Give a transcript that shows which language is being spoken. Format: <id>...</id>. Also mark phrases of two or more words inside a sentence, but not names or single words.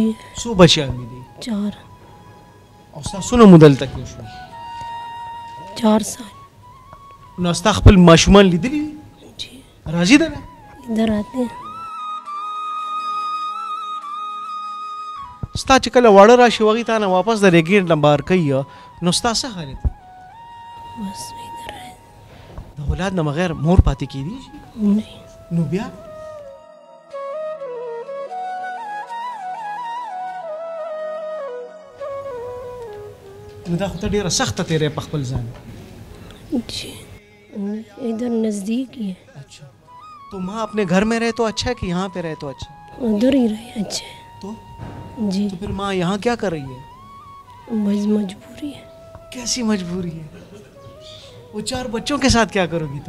<ps>څو بچیان مې دي 4 او ستاسو نه مو دلته کې شو 4 سال نو ستا خپل ماشومان لیدلي دي جی راځي ده نه</ps> <ur>ادھر آتے ہیں</ur> <ps>ستا چې کله واړه راشي هغوی تا نه واپس د ریګېټ نه بهر کوي نو ستا څه حالت</ps> <ur>بس ادھر آئے</ur> <ps>د اولاد نه بغیر مور پاتې کېدی شي</ps> <ur>نہیں</ur> <ps>نو بیا نو دا خو ته ډېره سخته تېری په خپل ځان</ps> <ur>جی ادھر نزدیک ہی ہے اچھا تو ماں اپنے گھر میں رہے تو اچھا ہے کہ یہاں پہ رہے تو اچھا ادھر ہی رہے اچھے تو جی تو پھر ماں یہاں کیا کر رہی ہے بس مجبوری ہے کیسی مجبوری ہے وہ 4 بچوں کے ساتھ کیا کرو گی تم</ur>